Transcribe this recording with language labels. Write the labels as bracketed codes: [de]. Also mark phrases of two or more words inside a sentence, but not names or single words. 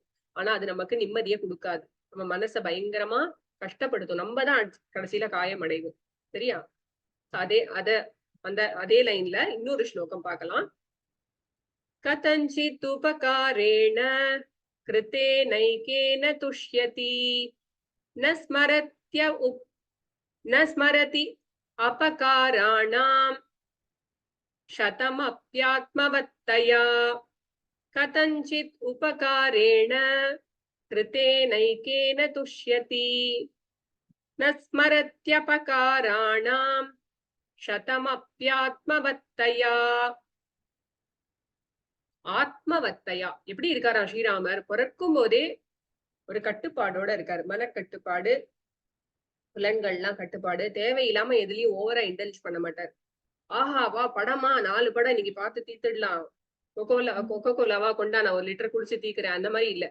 [ta] ஆனா அது நமக்கு நிம்மதியை கொடுக்காது, நம்ம மனசை பயங்கரமா கஷ்டப்படுத்தும், நம்ம தான் கடைசியில காயம் அடைவோம். சரியா? அதே லைன்ல இன்னொரு ஸ்லோகம் பார்க்கலாம். [sa] कथञ्चित् उपकारेण कृते नैकेन तुष्यति न स्मरति अपकाराणां शतमप्यात्मवत्तया. कथञ्चित् उपकारेण कृते नैकेन तुष्यति न स्मरत्यपकाराणां शतमप्यात्मवत्तया. [ta] ஆத்மவத்தையா எப்படி இருக்காரா ஸ்ரீராமர்? பிறக்கும் போதே ஒரு கட்டுப்பாடோட இருக்காரு, மனக்கட்டுப்பாடு, புலன்கள்லாம் கட்டுப்பாடு, தேவையில்லாம எதுலயும் ஓவரா இன்டெலிஜ் பண்ண மாட்டார். ஆஹா வா படமா 4 படம் இன்னைக்கு பார்த்து தீத்துடலாம், கொக்கோ கோலாவா கொண்டா நான் 1 லிட்டர் குடிச்சு தீக்குறேன், அந்த மாதிரி இல்ல.